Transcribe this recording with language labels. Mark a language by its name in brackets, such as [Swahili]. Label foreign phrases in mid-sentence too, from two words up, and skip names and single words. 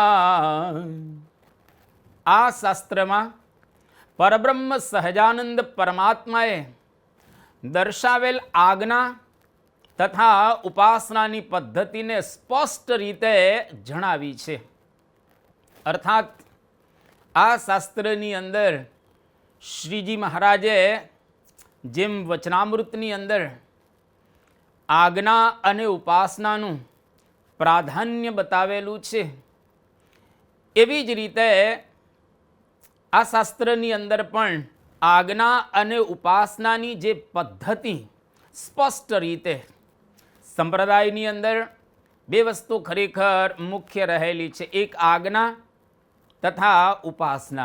[Gujarati] આ શાસ્ત્ર મેં પરબ્રહ્મ સહજાનંદ પરમાત્માએ દર્શાવેલ આજ્ઞા તથા ઉપાસનાની પદ્ધતિ ને સ્પષ્ટ રીતે જણાવી છે। અર્થાત આ શાસ્ત્રની અંદર શ્રીજી મહારાજે જેમ વચનામૃતની અંદર આજ્ઞા અને ઉપાસનાનું પ્રાધાન્ય બતાવેલું છે, એવી જ રીતે આ શાસ્ત્રની અંદર પણ આજ્ઞા અને ઉપાસનાની જે પદ્ધતિ સ્પષ્ટ રીતે સંપ્રદાયની અંદર બે વસ્તુ ખરેખર મુખ્ય રહેલી છે, એક આજ્ઞા તથા ઉપાસના।